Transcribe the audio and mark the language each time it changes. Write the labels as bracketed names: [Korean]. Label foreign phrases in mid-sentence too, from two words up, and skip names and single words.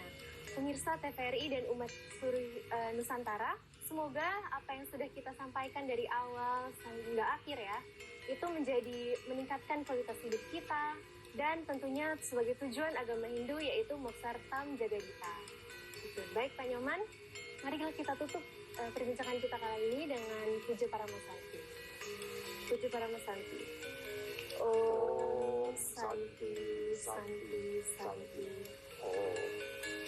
[Indonesian] Pemirsa TVRI dan umat seluruh Nusantara, semoga apa yang sudah kita sampaikan dari awal hingga akhir ya, itu meningkatkan kualitas hidup kita, dan tentunya sebagai tujuan agama Hindu yaitu [Sanskrit] मोक्षार्थम् जगद् हित. [Indonesian] Baik Pak Nyoman, mari kita tutup perbincangan kita kali ini dengan Puja Paramasanti. [Sanskrit] Puja Paramasanti. ॐ शान्ति, शान्ति, शान्ति. Om.